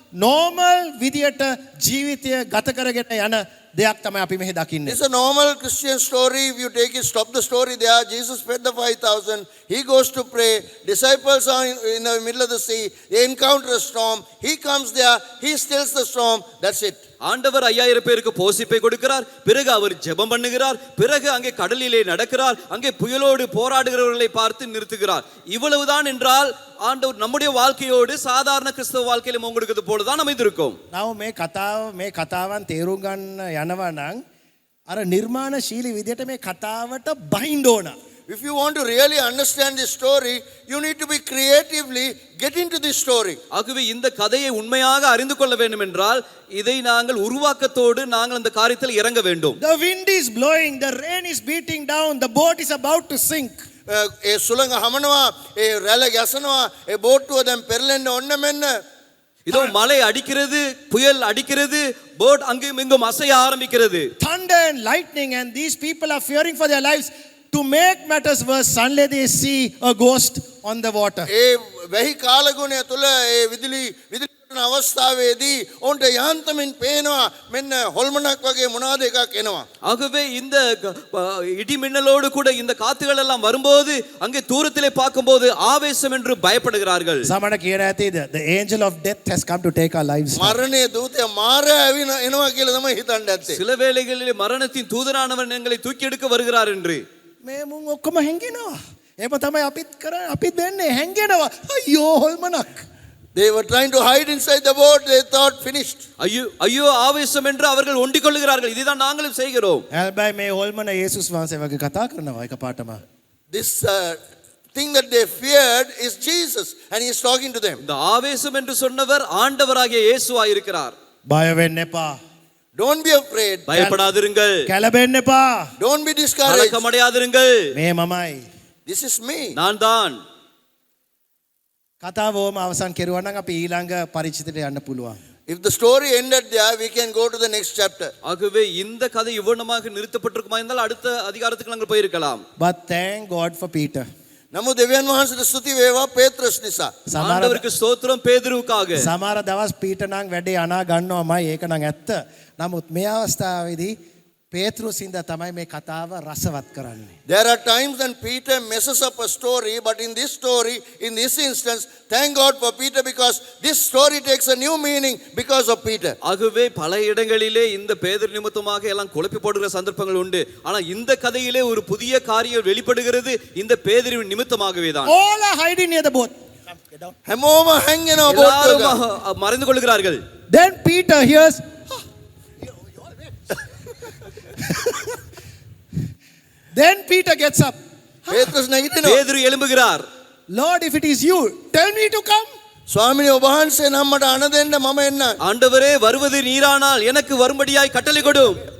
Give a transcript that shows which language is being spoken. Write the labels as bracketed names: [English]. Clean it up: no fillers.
[Sinhala] Normal විදියට ජීවිතය ගත කරගෙන යන දෙයක් තමයි අපි මෙහි දකින්නේ. [English] It's a normal Christian story. If you take it, stop the story there. Jesus fed the 5,000. He goes to pray. Disciples are in the middle of the sea. They encounter a storm. He comes there. He stills the storm. That's it. [Tamil] ஆண்டவர் 5000 பேருக்கு போசிப்பை கொடுக்கிறார், பிறகு அவர் ஜெபம் பண்ணுகிறார், பிறகு அங்கே கடலிலே நடக்கிறார், அங்கே புயலோடு போராடுகிறவர்களை பார்த்து நிறுத்துகிறார். இவ்வளவுதான் என்றால் ஆண்டவர் நம்முடைய வாழ்க்கையோடு சாதாரண கிறிஸ்தவ வாழ்க்கையிலும் உங்களுக்கு போலதான் அமைந்திருக்கும். [Sinhala] නව මේ කතාවන් තේරුම් ගන්න යනවා නම් අර නිර්මාණශීලී විදියට මේ කතාවට බහින්න ඕන. [English] If you want to really understand this story, you need to be creatively get into this story. [Tamil] ஆகவே இந்த கதையை உண்மையாக அறிந்து கொள்ள வேண்டும் என்றால் இதை நாங்கள் உருவாக்கத்தோடு நாங்கள் அந்த காரியத்தில் இறங்க வேண்டும். [English] The wind is blowing, the rain is beating down, the boat is about to sink. [Sinhala] ඒ සුළඟ හමනවා, ඒ රැළ ගැසනවා, ඒ බෝට්ටුව දැන් පෙරලෙන්න ඔන්න මෙන්න. [Tamil] இதோ மழை அடிக்கிறது, புயல் அடிக்கிறது, போட் அங்கும் இங்கும் அசைய ஆரம்பிக்கிறது. [English] Thunder and lightning, and these people are fearing for their lives. To make matters worse, suddenly they see a ghost on the water. [Sinhala] ඒ වැහි කාලගුණය තුළ ඒ විදුලි කරන අවස්ථාවේදී ඔවුන්ට යාන්තමින් පේනවා මෙන්න හොල්මනක් වගේ මොනවාද එකක් එනවා. [Tamil] ஆகவே இந்த இடி மின்னலோடு கூட இந்த காத்துகள் எல்லாம் வரும்போது அங்கே தூரத்திலே பார்க்கும்போது ஆவேசம் என்று பயப்படுகிறார்கள். [Sinhala] සමහර කියන ඇති [English] the angel of death has come to take our lives. [Sinhala] මරණයේ දූතය මාරයා එනවා කියලා තමයි හිතන්න ඇත්තේ. [Tamil] சில வேளைகளிலே மரணத்தின் தூதனானவன் எங்களை தூக்கி எடுக்க வருகிறார் என்று [Sinhala] මේ මුන් ඔක්කොම හැංගෙනවා. එහෙම තමයි අපිත් කරන්නේ. අපිත් වෙන්නේ හැංගෙනවා. අයියෝ හොල්මනක්. [English] They were trying to hide inside the boat. They thought finished. [Tamil] ஐயோ ஐயோ ஆவேசம் என்று அவர்கள் ஒண்டிக் கொள்ளுகிறார்கள். இதுதான் நாங்களும் செய்கிறோம். [Sinhala] හැබැයි මේ හොල්මන යේසුස් වහන්සේ වගේ කතා කරනවා එකපාරටම. [English] This thing that they feared is Jesus, and he is talking to them. [Tamil] இந்த ஆவேசம் என்று சொன்னவர் ஆண்டவராகிய இயேசுவாய் இருக்கிறார். [Sinhala] බය වෙන්න එපා. [English] Don't be afraid. [Tamil] பயப்படாதிருங்கள், [Sinhala] කැළඹෙන්න එපා. [English] Don't be discouraged. [Tamil] கலக்கமடையாதிருங்கள். [Sinhala] මේ මමයි. [English] This is me. [Tamil] நான் தான். [Sinhala] කතාව ඕම අවසන් කෙරුවා නම් අපි ඊළඟ පරිච්ඡේදයට යන්න පුළුවන්. [English] If the story ended there, we can go to the next chapter. [Tamil] ஆகவே இந்த கதை இவ்வளமாக நிறுத்தப்பட்டிருக்குமா இருந்தால் அடுத்த அதிகாரத்துக்கு நாங்கள் போயிருக்கலாம். [English] But thank God for Peter. [Sinhala] නමුත් දෙවියන් වහන්සේට ස්තුති වේවා පේත්‍රස් නිසා. [Tamil] ஆண்டவருக்கு ஸ்தோத்திரம் பேதுருவுக்காக. [Sinhala] සමහර දවස් පීටර් නම් වැඩේ අනා ගන්නවමයි ඒක නම් ඇත්ත. නමුත් මේ අවස්ථාවේදී පේත්‍රුස් හින්දා තමයි මේ කතාව රසවත් කරන්නේ. [English] There are times when Peter messes up a story, but in this story, in this instance, thank God for Peter because this story takes a new meaning because of Peter. [Tamil] ஆகவே பல இடங்களிலே இந்த பேதுரு நிமித்தமாக எல்லாம் குழப்பி போடுகிற சந்தர்ப்பங்கள் உண்டு. ஆனா இந்த கதையிலே ஒரு புதிய காரியம் வெளிப்படுகிறது இந்த பேதுருவின் நிமித்தமாகவே தான். [English] All are hiding near the boat. [Sinhala] හැමෝම හැංගෙනවා බෝට් එක. [Tamil] எல்லாரும் மறைந்து கொள்கிறார்கள். [English] Then Peter hears Then Peter gets up. [Sinhala] පේත්‍රස් නැගිටිනවා. [Tamil] பேதுரு எழும்புகிறார். [English] Lord, if it is you, tell me to come. [Sinhala] ස්වාමිනේ ඔබ වහන්සේ නම් මට අණ දෙන්න මම එන්න. [Tamil] ஆண்டவரே வருவது நீரானால் எனக்கு வரும்படியாய் கட்டளை கொடும்.